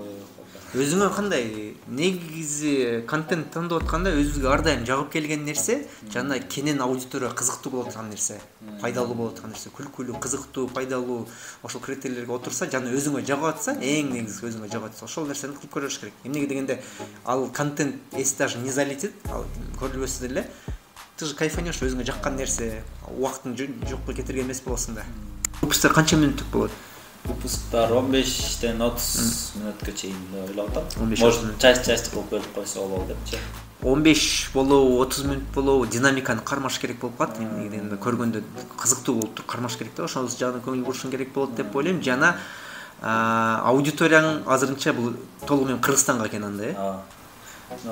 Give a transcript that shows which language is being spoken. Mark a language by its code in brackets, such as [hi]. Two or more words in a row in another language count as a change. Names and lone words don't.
[ky] Өзүңө кандай негизи контент тандап атканда өзүбүзгө ар дайым жагып келген нерсе жана кенен аудиторияга кызыктуу болуп турган нерсе, пайдалуу болуп турган нерсе, күлкүлүү, кызыктуу, пайдалуу ошол критерийлерге отурса жана өзүңө жагып атса, эң негизги өзүңө жагып атса, ошол нерсени кылып көрүш керек. Эмнеге дегенде ал контент [ru] если даже не залетит, [ky] ал көрүлбөсө деле [ru] ты же кайфанешь, [ky] өзүңө жаккан нерсе, убактын жокко кетирген эмес болосуң да. Выпустар канча мүнөттүк болот? Выпусктар 15-тен 30 мүнөткө чейин ойлоп атам. [ru] Может, часть [ky] кылып бөлүп койсо болобу депчи. 15 болобу, 30 мүнөт болобу, динамиканы кармаш керек болуп калат. Эмне дегенде көргөндө кызыктуу болуп туруп кармаш керек да, ошол жагына көңүл бурушуң керек болот деп ойлойм. Жана аудиторияң азырынча бул толугу менен Кыргызстанга экен анда, э?